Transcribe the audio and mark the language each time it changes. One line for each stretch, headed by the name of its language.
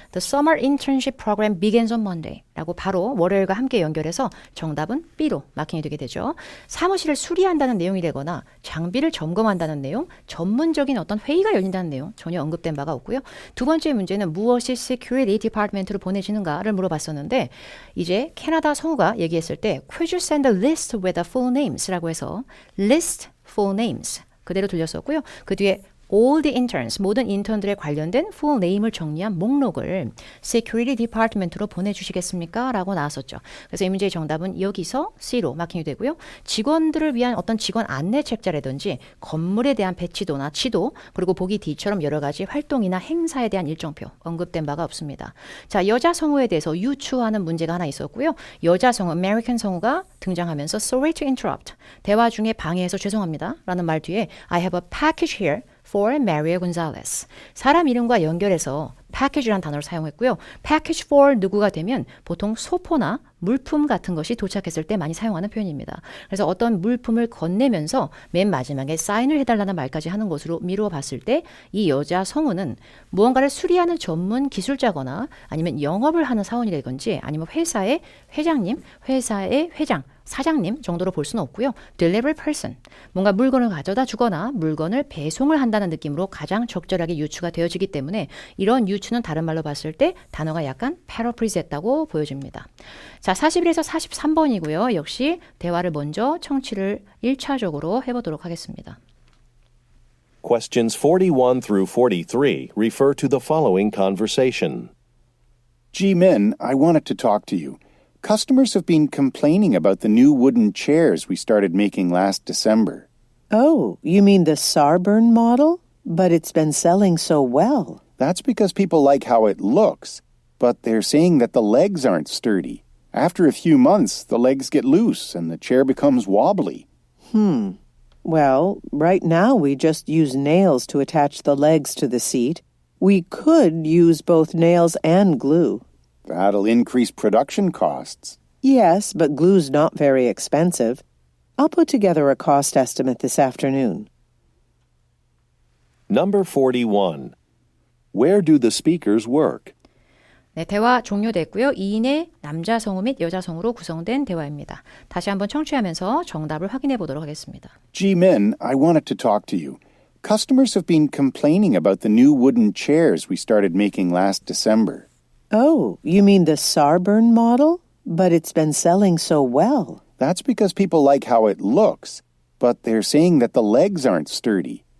English: The summer internship program begins on Monday.
Korean: 라고 바로 월요일과 함께 연결해서 정답은 B로 마킹이 되게 되죠. 사무실을 수리한다는 내용이 되거나 장비를 점검한다는 내용, 전문적인 어떤 회의가 열린다는 내용 전혀 언급된 바가 없고요. 두 번째 문제는 무엇이 security department로 보내지는가를 물어봤었는데 이제 캐나다 성우가 얘기했을 때
English: Could you send a list with the full names
Korean: 라고 해서 list full names 그대로 들렸었고요. 그 뒤에
English: all the interns,
Korean: 모든 인턴들에 관련된 full name을 정리한 목록을 security department로 보내주시겠습니까? 라고 나왔었죠. 그래서 이 문제의 정답은 여기서 C로 마킹이 되고요. 직원들을 위한 어떤 직원 안내 책자라든지 건물에 대한 배치도나 지도, 그리고 보기 D처럼 여러 가지 활동이나 행사에 대한 일정표 언급된 바가 없습니다. 자, 여자 성우에 대해서 유추하는 문제가 하나 있었고요. 여자 성우, American 성우가 등장하면서
English: sorry to interrupt,
Korean: 대화 중에 방해해서 죄송합니다 라는 말 뒤에
English: I have a package here for Mario Gonzalez.
Korean: 사람 이름과 연결해서 package라는 단어를 사용했고요. package for 누구가 되면 보통 소포나 물품 같은 것이 도착했을 때 많이 사용하는 표현입니다. 그래서 어떤 물품을 건네면서 맨 마지막에 사인을 해달라는 말까지 하는 것으로 미루어 봤을 때 이 여자 성우는 무언가를 수리하는 전문 기술자거나 아니면 영업을 하는 사원이라든지 아니면 회사의 회장님, 회사의 회장, 사장님 정도로 볼 수는 없고요.
English: delivery person,
Korean: 뭔가 물건을 가져다 주거나 물건을 배송을 한다는 느낌으로 가장 적절하게 유추가 되어지기 때문에 이런 유추는 다른 말로 봤을 때 단어가 약간 paraphrase 했다고 보여집니다. 자, 41에서 43번이고요. 역시 대화를 먼저 청취를 1차적으로 해보도록 하겠습니다.
English: Questions 41 through 43 refer to the following conversation. Ji-min, I wanted to talk to you. Customers have been complaining about the new wooden chairs we started making last December. Oh, you mean the Sarburn model? But it's been selling so well. That's because people like how it looks, but they're saying that the legs aren't sturdy. After a few months, the legs get loose and the chair becomes wobbly. Well, right now we just use nails to attach the legs to the seat. We could use both nails and glue. That'll increase production costs. Yes, but glue's not very expensive. I'll put together a cost estimate this afternoon. Number 41. Where do the speakers work?
Korean: 네, 대화 종료됐고요. 2인의 남자 성우 및 여자 성우로 구성된 대화입니다. 다시 한번 청취하면서 정답을 확인해 보도록 하겠습니다.
English: Ji-min, I wanted to talk to you. Customers have been complaining about the new wooden chairs we started making last December. Oh, you mean the Sarburn model? But it's been selling so well. That's because people like how it looks, but they're saying that the legs aren't sturdy.